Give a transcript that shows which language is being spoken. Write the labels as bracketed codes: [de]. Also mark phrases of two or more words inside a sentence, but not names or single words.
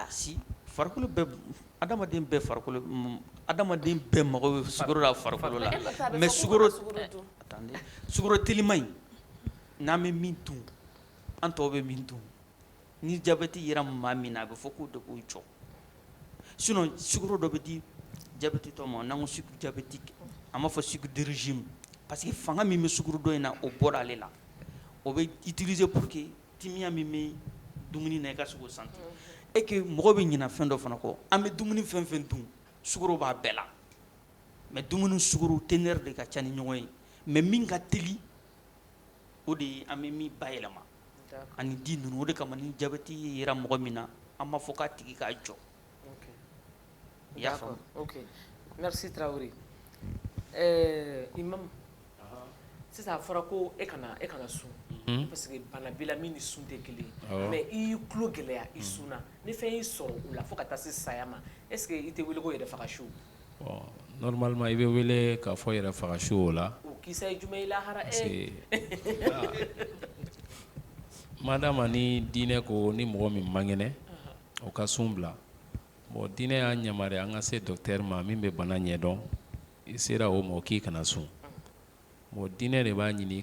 [bm] si farikolo bɛɛ adamaden bɛɛ farikolo adamaden bɛɛ mago bɛ sukaro la farikolo la mais sukaro telima in n'an bɛ min dun an tɔw bɛ min dun ni diabète yera maa min na a bɛ fɔ k'o de k'o jɔ sinon sukaro dɔ bɛ di diabète tɔ ma n'an ko [fr] sucre diabétique [bm] an b'a fɔ [fr] sucre de régime parce que [bm] fanga min bɛ sukaro dɔ in na o bɔra ale la o bɛ utiliser [fr] pour que [bm] timiya min bɛ dumuni na i ka se k'o sentir [fr] et que [bm] mɔgɔ bɛ ɲinɛ fɛn dɔ fana kɔ an bɛ dumuni fɛn fɛn dun sukaro b'a bɛɛ la mais dumuni sukaro [fr] teneur de [bm] ka ca ni ɲɔgɔn ye mais min ka teli o de ye an bɛ min bayɛlɛma ani di ninnu o de kama ni diabète yera mɔgɔ min na an b'a fɔ k'a tigi k'a jɔ i y'a faamu [fr] ok merci [bm] Traoré Imam sisan a fɔra ko e kana sun [fr] parce que [bm] bana b'i la min ni sun tɛ kelen ye mais i y'i tulo gɛlɛya i sunna ni fɛn y'i sɔrɔ o la fo ka taa se saya ma [fr] est ce que [bm] i tɛ wele ko yɛrɛfagasu bon normalement i bɛ wele k'a fɔ yɛrɛfagasu o la o kisa ye jumɛn ye lahara madama ni diinɛ ko ni mɔgɔ min man kɛnɛ o ka sun bila bon diinɛ y'a yamaruya an ka se docteur ma min bɛ bana ɲɛdɔn i sera o ma k'i kana sun bon diinɛ de b'a ɲini i